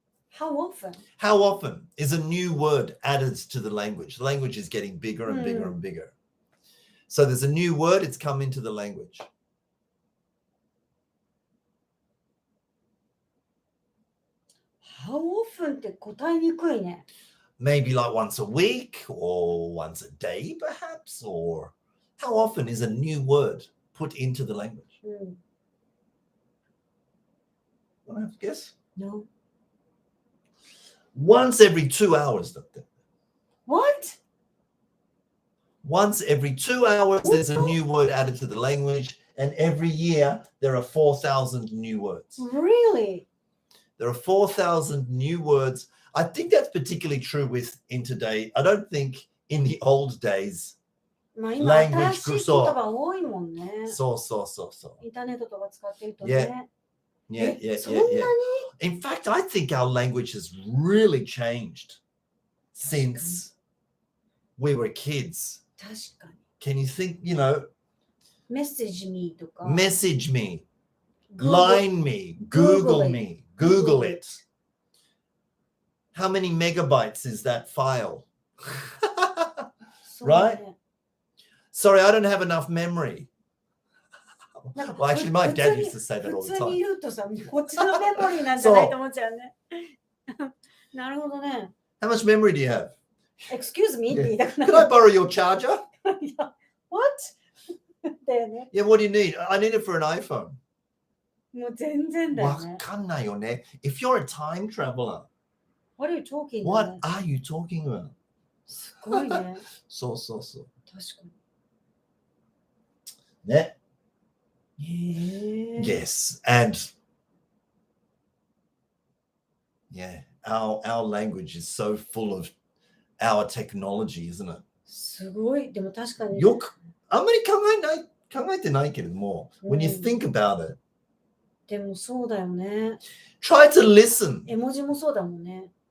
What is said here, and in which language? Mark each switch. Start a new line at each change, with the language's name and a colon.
English: How often? How often is a new word added to the language? The language is getting bigger and bigger and bigger. So there's a new word, it's come into the language. How often
Japanese: って答えにくいね。
English: Maybe like once a week or once a day, perhaps. Or how often is a new word put into the language?
Japanese: うん。
English: Want to have a guess? No. Once every 2 hours. What? Once every 2 hours, there's a new word added to the language. And every year, there are 4,000 new words. Really? There are 4,000 new words. I think that's particularly true in today. I don't think in the old days.
Japanese: まあ今、新しい言葉多いもんね。そう。インターネットとか使ってるとね。
English: Yeah.
Japanese: そんなに
English: In fact, I think our language has really changed since we were kids.
Japanese: 確かに。
English: Can you think, Message me
Japanese: とか。
English: Message me, line me, Google me, Google it. How many megabytes is that file? Right? Sorry, I don't have enough memory. Well, actually, my dad used to say that all the
Japanese: 普通に
English: time.
Japanese: 言うとさ、こっちのメモリーなんじゃないと思っちゃうね。なるほどね。
English: How much memory do you have? Excuse me
Japanese: って言いたくな
English: Could I borrow your charger?
Japanese: いや
English: What?
Japanese: だよね。
English: Yeah, what do you need? I need it for an iPhone.
Japanese: もう全然だよわね。かんないよね。
English: If you're a time traveler, What are you talking about? what are you talking about?
Japanese: すごいね。そう。確かに。ね。へえ。
English: Yes, and yeah, our language is so full of our technology, isn't it?
Japanese: すごい。でも確かに。よくあんまり考えてないけれども、
English: when you think about it,
Japanese: でもそうだよね。
English: try to listen.
Japanese: 絵文字もそうだもんね。